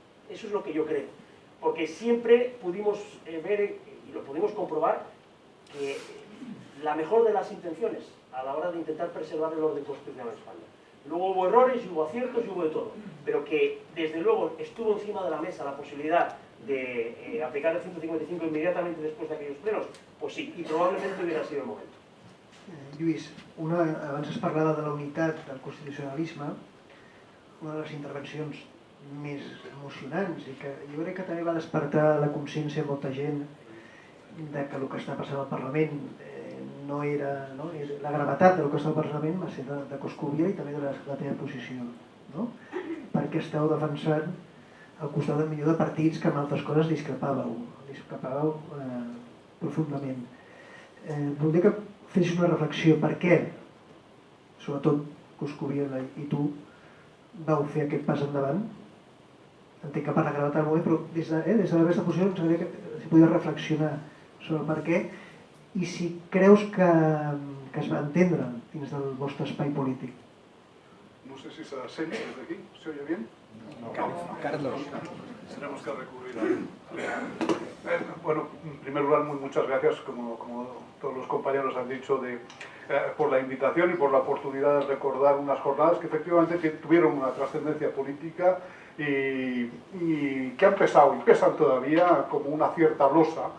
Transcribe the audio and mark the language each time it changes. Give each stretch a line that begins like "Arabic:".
Spanish: Eso es lo que yo creo, porque siempre pudimos ver, y lo pudimos comprobar, que la mejor de las intenciones a la hora de intentar preservar el orden constitucional en España. Luego hubo errores, y hubo aciertos, y hubo de todo, pero que desde luego estuvo encima de la mesa la posibilidad de aplicar el 155 inmediatamente después de aquellos plenos, pues sí, y probablemente hubiera sido el momento.
Catalan: Lluís, abans es parlava de la unitat del constitucionalisme, una de les intervencions més emocionants i que jo crec que també va despertar la consciència de molta gent de que el que està passant al Parlament no era... No? La gravetat del que està al Parlament va ser de Coscubiela i també de la teva posició, no? Perquè esteu defensant al costat del millor de partits que en altres coses discrepàveu profundament. Voldria que fessis una reflexió per què, sobretot Coscubiela i tu, vau fer aquest pas endavant. Entenc que per la gravetat del moment, però des de la resta de posició ens agradaria que si podies reflexionar sobre per què i si creus que es va entendre dins del vostre espai polític. No sé si se sent
Spanish: desde aquí, ¿se oye bien? No. Carlos. Tenemos que recurrir a... Bueno, en primer lugar, muchas gracias, como todos los compañeros han dicho, por la invitación y por la oportunidad de recordar unas jornadas que efectivamente tuvieron una trascendencia política y que han pesado y pesan todavía como una cierta losa.